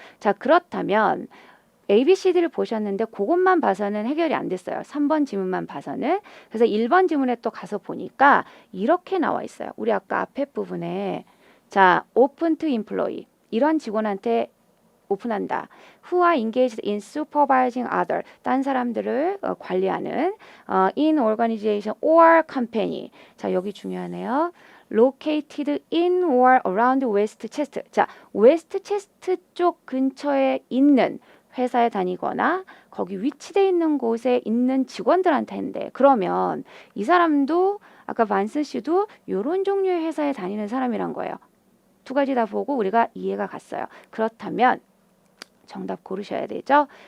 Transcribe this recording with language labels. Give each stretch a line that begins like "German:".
Korean: 자 그렇다면 ABCD를 보셨는데 그것만 봐서는 해결이 안 됐어요. 3번 지문만 봐서는. 그래서 1번 지문에 또 가서 보니까 이렇게 나와 있어요. 우리 아까 앞에 부분에 자
English: open to employee
Korean: 이런 직원한테 오픈한다.
English: Who are engaged in supervising other.
Korean: 딴 사람들을 관리하는
English: in organization or company.
Korean: 자, 여기 중요하네요.
English: located in or around Westchester.
Korean: 자, 웨스트체스트 쪽 근처에 있는 회사에 다니거나 거기 위치돼 있는 곳에 있는 직원들한테 했는데 그러면 이 사람도 아까 반슨 씨도 이런 종류의 회사에 다니는 사람이란 거예요. 두 가지 다 보고 우리가 이해가 갔어요. 그렇다면 정답 고르셔야 되죠.